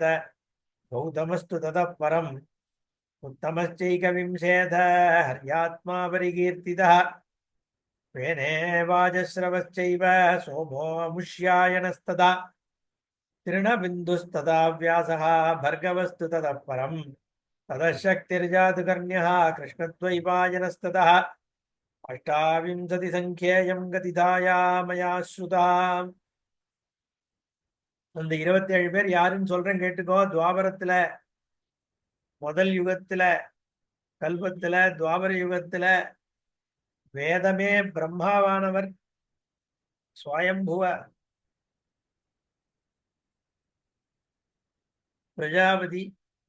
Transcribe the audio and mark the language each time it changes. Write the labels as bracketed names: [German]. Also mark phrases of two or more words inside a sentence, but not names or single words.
[Sanskrit] गौतमस्तु ततः परम् उत्तमश्चैकविंशेत हर्यात्मा परिकीर्तितः वेने वाजश्रवश्चैव सोमो मुष्यायनस्तदा तृणबिन्दुस्तदा व्यासः भर्गवस्तु ततः परम् ततः शक्तिर्जातुकर्ण्यः कृष्णद्वैपायनस्ततः अष्टाविंशतिसङ्ख्येयं गतिधाया मया श्रुता. [Tamil] அந்த 27 பேர் யாருன்னு சொல்றேன் கேட்டுக்கோ. துவாபரத்துல முதல் யுகத்துல கல்பத்துல துவாபர யுகத்துல வேதமே பிரம்மாவானவர் ஸ்வயம்புவ பிரஜாபதி 2வதாகும்.